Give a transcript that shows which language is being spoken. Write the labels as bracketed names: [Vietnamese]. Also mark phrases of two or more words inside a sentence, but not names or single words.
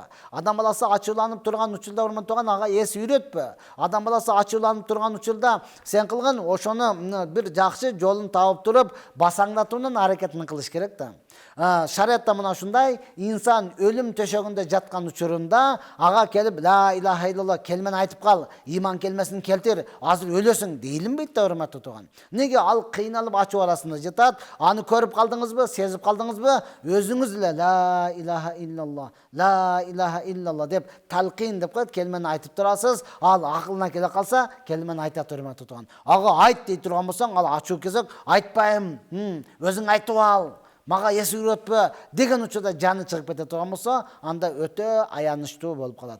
[Kyrgyz] Адам баласы ачууланып турган учурда урматтаган ага эс үйрөтпө. Адам баласы ачууланып турган учурда сен кылган ошону бир жакшы жолун таап туруп басаңдатуунун аракетин кылыш керек да. Шариатта мына ушундай, инсан өлүм төшөгүндө жаткан учурунда ага келип [Arabic] لا إله إلا الله [Kyrgyz] келмени айтып кал, иман келмесин келтир, азыр өлөсүң дейилинбейт да, урматтуу тууган. Неге? Ал кыйналып ачуу арасында жатат. Аны көрүп калдыңызбы, сезип калдыңызбы? Өзүңүз эле [Arabic] لا إله إلا الله، لا إله إلا الله [Kyrgyz] деп талкин деп коет, келмени айтып турасыз. Ал акылына келе калса, келмени айтат, урматтуу тууган. Ага айт дей турган болсоң, ал ачуу кезек айтпайм, өзүң айтып ал, мага эс үйрөтпө деген учурда жаны чыгып кете турган болсо, анда өтө аянычтуу болуп калат.